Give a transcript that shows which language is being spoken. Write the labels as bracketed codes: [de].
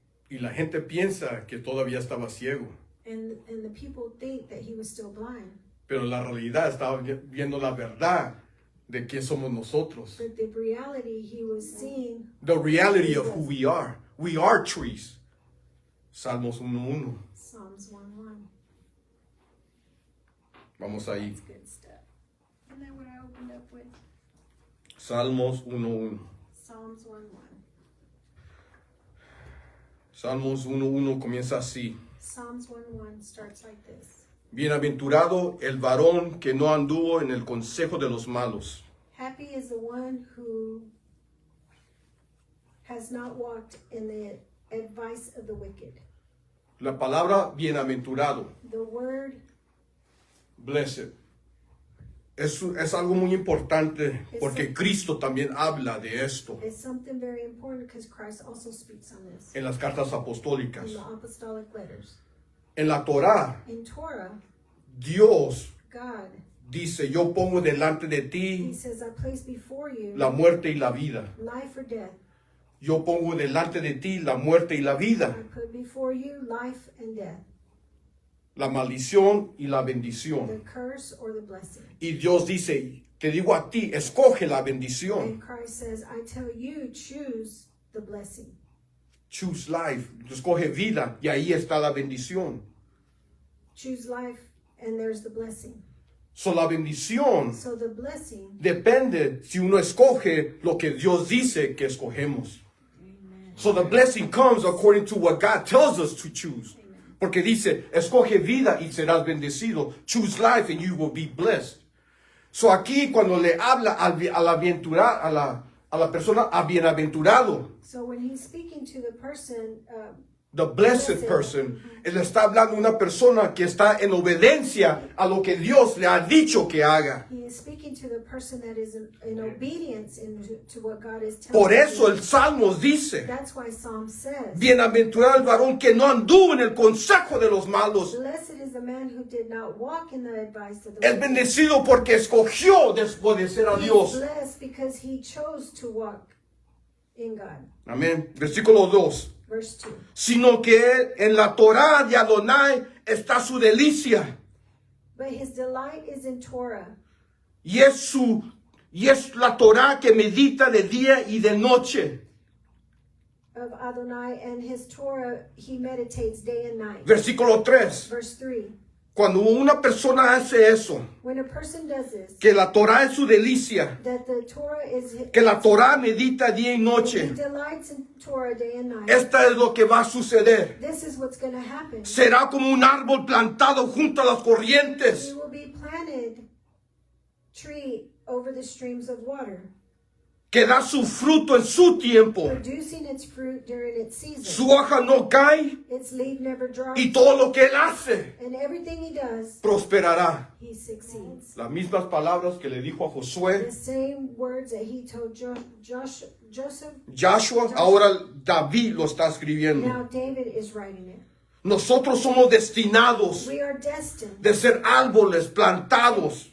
[es] Y la gente piensa que todavía estaba ciego, [en] And the people think that he was still blind. [es] pero la realidad estaba viendo la verdad de quién somos nosotros. [en] But the reality he was seeing, The reality of who we are. We are trees. [es] Salmos 1:1. [en] Psalms 1:1. [es] Vamos ahí. [en] That's good stuff. Isn't that what I opened up with? [es] Salmos 1:1. [en] Psalms 1:1. [es] Salmos 1:1 comienza así. [en] Psalms 1:1 starts like this. [es] Bienaventurado el varón que no anduvo en el consejo de los malos, [en] Happy is the one who has not walked in the advice of the wicked. [es] la palabra bienaventurado, [en] The word blessed, [es] es algo muy importante porque Cristo también habla de esto [en] is something very important because Christ also speaks on this [es] en las cartas [en] in [es] apostólicas. [en] the apostolic letters. [es] En la Torá, [en] In Torah, [es] Dios [en] God, [es] dice, yo pongo delante de [en] he [es] ti [en] says, I place before you [es] la muerte y la vida. [en] life or death. [es] Yo pongo delante de ti la muerte y la [en] I [es] vida, [en] put before you life and death, [es] la maldición y la [en] the [es] bendición. [en] curse or the blessing. [es] Y Dios dice, te digo a ti, escoge la bendición. [en] And Christ says, I tell you, choose the blessing. Choose life, [es] escoge vida y ahí está la bendición. [en] Choose life, and there's the blessing. [es] So la bendición [en] So the blessing, [es] depende si uno escoge lo que Dios dice que escogemos. [en] So the blessing comes according to what God tells us to choose. [es] Porque dice, escoge vida y serás bendecido. [en] Choose life and you will be blessed. [es] So aquí cuando le habla a la persona a bienaventurado, [en] so when he's speaking to the person, the blessed person, [es] él está hablando a una persona que está en obediencia a lo que Dios le ha dicho que haga. [en] he is speaking to the person that is in obedience to what God is telling [es] Por eso [en] him. [es] el Salmos dice, [en] That's why Psalm says, [es] bienaventurado el varón que no anduvo en el consejo de los malos. [en] blessed is the man who did not walk in the advice of the [es] Es [en] wicked. [es] bendecido porque escogió desobedecer a [en] He's [es] Dios. [en] blessed because he chose to walk in God. [es] Amén. Versículo 2. [en] Verse 2. [es] Sino que en la Torá de Adonai está su delicia. [en] But his delight is in Torah, [es] Y es la Torá que medita de día y de noche. [en] of Adonai, and his Torah he meditates day and night. [es] Versículo 3. [en] Verse 3. [es] Cuando una persona hace eso, [en] When a person does this, [es] que la Torá es su delicia, [en] that the Torah is [es] que la Torá medita día y [en] he [es] noche, [en] delights in Torah day and night. [es] esta es lo que va a suceder. [en] This is what's going to happen. [es] Será como un árbol plantado junto a las [en] He [es] corrientes, [en] will be planted tree over the streams of water, [es] que da su fruto en su tiempo. [en] producing its fruit during its season. [es] Su hoja no cae [en] Its leaf never drops, [es] y todo lo que él hace [en] and everything he does, [es] prosperará. [en] he succeeds. [es] Las mismas palabras que le dijo a [en] The [es] Josué, [en] same words that he told Joseph, [es] Joshua, ahora David lo está escribiendo. [en] now David is writing it. [es] Nosotros somos destinados [en] We are destined de ser árboles plantados